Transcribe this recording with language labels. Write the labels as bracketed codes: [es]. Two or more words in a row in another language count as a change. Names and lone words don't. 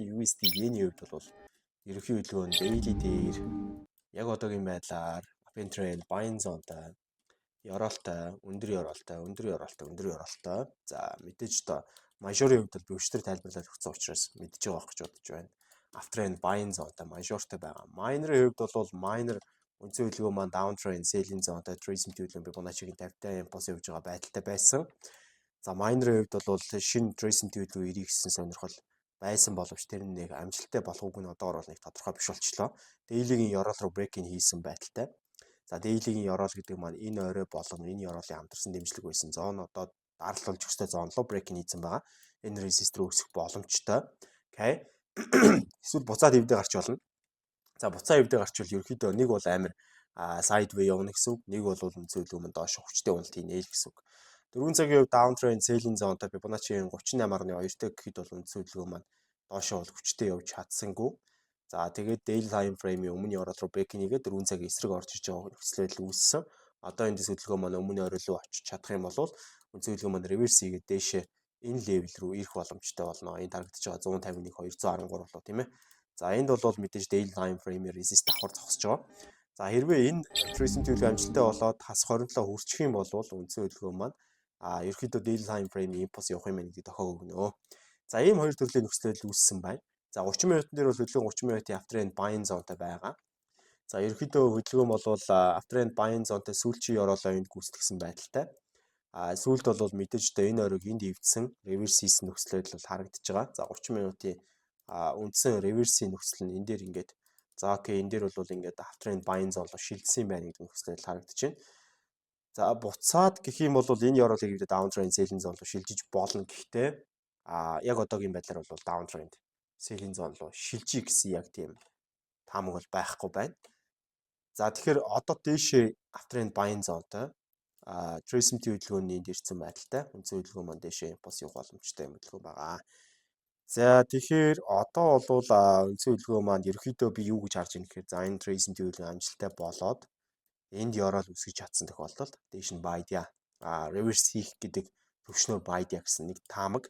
[mn] USD yen-ийн хувьд бол ерөөхдөө хөдөлгөөн daily дээр яг одоогийн байдлаар [en] uptrend trend buying zone- [mn] тай ёроолтой, өндөр ёроолтой. За мэдээж одоо мажорын хувьд бол би өчтөр тайлбарлаад өгсөн учраас мэдж байгаа гэж бодож байна. [en] Uptrend buying zone- [mn] тай мажортой байгаа. Minor-ын хувьд бол minor үндсэн хөдөлгөөн маань [en] downtrend selling zone- [mn] тай Tracer хөдөлгөөн Fibonacci-гийн 50-тай импульс явж байгаа байдалтай байсан. За minor-ын хувьд бол шинэ Tracer хөдөлгөөн ирэх гэсэн сонирхол байсан боловч тэр нэг амжилттай болох үг нь одоогор бол нэг тодорхой биш болчихлоо. Daily-гийн ёроол руу break-ин хийсэн байдалтай. За daily-гийн ёроол гэдэг маань энэ орой болон энэ ёроолын хамтарсан дэмжлэг байсан зон одоо даралт болж өстой зон руу break-ин хийсэн байгаа. Энэ resist рүү өсөх боломжтой. Окей. Эсвэл буцаад эвдээ гарч болно. За буцаа эвдээ гарчвал ерөөхдөө нэг бол амар sideway явна гэсэн үг. Нэг бол үнцэн хөдөлгөөн доош хүчтэй уналт хийнэ л гэсэн үг. 4 цагийн хувьд [en] downtrend selling zone- [mn] тай Fibonacci-ийн 38.2-тэй гэхэд бол үнцэн хөдөлгөөн маань доошоо бол хүчтэй явж чадсангүй. За тэгээд [en] daily time frame- [mn] ийн өмнө ёроол руу break нэгээд 4 цагийн эсрэг орж иж байгаа нөхцөл байдал үүссэн. Одоо энэ дэс хөдөлгөөн маань өмнө орой руу очиж чадах юм бол үнцэн хөдөлгөөн маань reverse хийгээд дээшээ энэ level рүү ирэх боломжтой болно. Энэ тарагдж байгаа 151 213 болоо тийм ээ. За энд бол мэдээж [en] daily time frame- [mn] ийн resist давхар зогсож байгаа. За хэрвээ энэ Tracer төлөв амжилттай болоод хас 27 хүрчих юм бол үнцэн хөдөлгөөн маань ерөөхдөө [en] daily time frame- [mn] ийн impulse явах юм гэдэг тохиог өгнө. За ийм хоёр төрлийн нөхцөл байдал үүссэн байна. За 30 минутын дээр бол хөдөлгөөн 30 минутын [en] uptrend buying zone- [mn] тай байгаа. За ерөөхдөө хөдөлгөөн бол [en] uptrend buying zone- [mn] тай сүүлчийн ёроолоо энд гүйцэтгсэн байдалтай. Сүүлд бол мэдээж энэ оройг энд эвдсэн reverse хийсэн нөхцөл байдал бол харагдаж байгаа. За 30 минутын үндсэн reverse-ийн нөхцөл нь энэ дээр ингээд за окей энэ дээр бол ингээд [en] uptrend buying zone [mn] руу шилжсэн юм байна гэдэг нөхцөл байдал харагдаж байна. За буцаад гэх юм бол энэ ёроолыг эвдээ [en] downtrend selling zone [mn] руу шилжиж болно. Гэхдээ яг одоогийн байдлаар бол [en] downtrend selling zone [mn] руу шилжиж гэсэн яг тийм таамаг бол байхгүй байна. За тэгэхээр одоо дээшээ [en] uptrend buying zone- [mn] тай Tracer хөдөлгөөний энд ирсэн байдалтай үнцэн хөдөлгөөн маань дээшээ импульс явах боломжтой юм хөдөлгөөн байгаа. За тэгэхээр одоо бол үнцэн хөдөлгөөн маань ерөөхдөө би юу гэж харж байна гэхээр за энэ Tracer хөдөлгөөн амжилттай болоод энд ёроол үсгэж чадсан тохиолдолд дээш нь buy дя reverse хийх гэдэг төвшнөө buy дя гэсэн нэг таамаг.